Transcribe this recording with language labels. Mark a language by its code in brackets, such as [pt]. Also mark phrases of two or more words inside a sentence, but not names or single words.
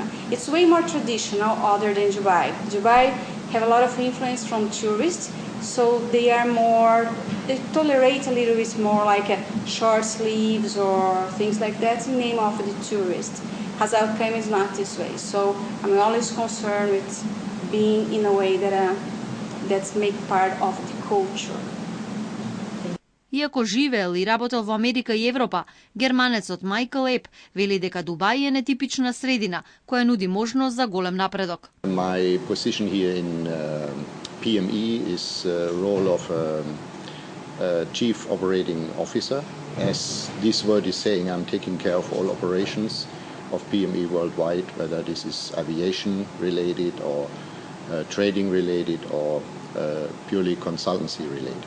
[en] It's way more traditional other than Dubai. Dubai have a lot of influence from tourists, so they tolerate a little bit more like short sleeves or things like that in name of the tourist. Ras Al Khaimah is not this way. So I'm always concerned with being in a way that's make part of the culture. [mk] Иако живеел и работел во Америка и Европа, германецот Майкл Еп вели дека Дубај е нетипична средина која нуди можност за голем напредок. [en] My position here in PME is a role of Chief Operating Officer. As this word is saying, I'm taking care of all operations of PME worldwide, whether this is aviation related or trading related or purely consultancy related.